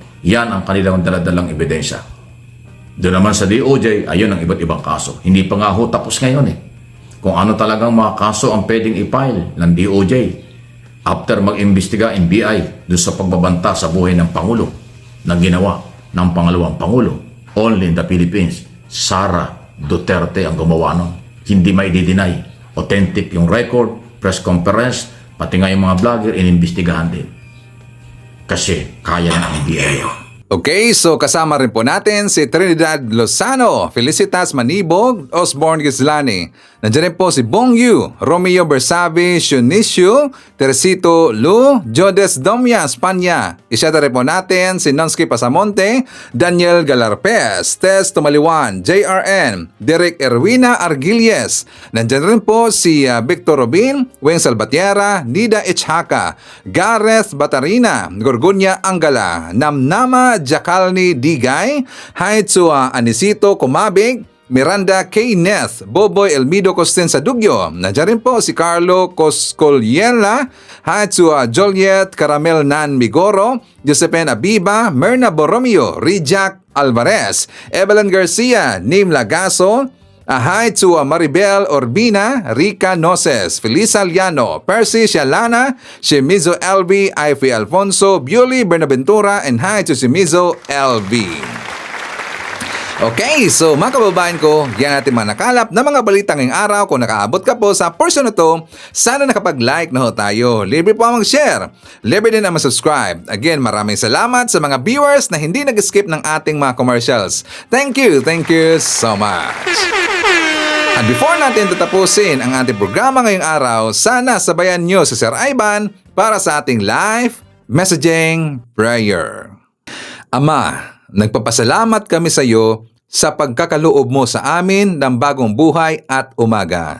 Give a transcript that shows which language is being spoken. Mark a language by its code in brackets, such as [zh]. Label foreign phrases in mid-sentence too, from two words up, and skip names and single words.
[tl] Yan ang kanilang daladalang ebidensya. Doon naman sa DOJ, ayun ang iba't ibang kaso. Hindi pa nga ho tapos ngayon Kung ano talagang mga kaso ang pwedeng i-file ng DOJ after mag-imbestiga NBI doon sa pagbabanta sa buhay ng Pangulo na ginawa ng pangalawang Pangulo. [en] Only in the Philippines, [tl] Sara Duterte ang gumawa nun. Hindi may deny. Authentic yung record, [en] press conference, [tl] pati nga yung mga vlogger, inimbestigahan din. Kasi kaya ng NBI. [en] Okay, so [tl] kasama rin po natin si Trinidad Lozano, Felicitas Manibog, Osborne Gislani. Nandiyan rin po si Bong Yu, Romeo Bersabe, Shunicio, Teresito Lu, Jodes Domya, Espanya. Isyata rin po natin si Nonsky Pasamonte, Daniel Galarpez, Tess Tumaliwan, JRN, Derek Erwina Argilies. Nandiyan rin po si Victor Robin, Weng Salvatierra, Nida Ichhaka, Gareth Batarina, Gorgonya Angala, Namnama Jakalni Digay, Haitsua Anisito Kumabig, Miranda K. Neth, Boboy Elmido Costin Sadugyo. Nandiyan rin po si Carlo Coscoliela, Haitsua Joliet Caramel Nan Migoro, Josephine Abiba, Merna Borromeo, Rijak Alvarez, Evelyn Garcia, Nim Lagaso, Haitsua Maribel Orbina, Rica Noses, Felisa Liano, Percy Shalana, Shimizo LV, Ivy Alfonso, Beauty Bernaventura, [en] and hi to Shimizo LV. Okay, so [tl] mga kababayan ko, yan natin mga nakalap na mga balita ngayong araw. Kung nakaabot ka po sa portion na to, sana nakapag-like na ho tayo. Libre po ang mag-share. Libre din ang mag-subscribe. Again, maraming salamat sa mga viewers na hindi nag-skip ng ating mga commercials. [en] Thank you so much. [tl] At before natin tatapusin ang ating programa ngayong araw, sana sabayan nyo si Sir Ivan para sa ating live messaging prayer. Ama, nagpapasalamat kami sa iyo sa pagkakaloob mo sa amin ng bagong buhay at umaga.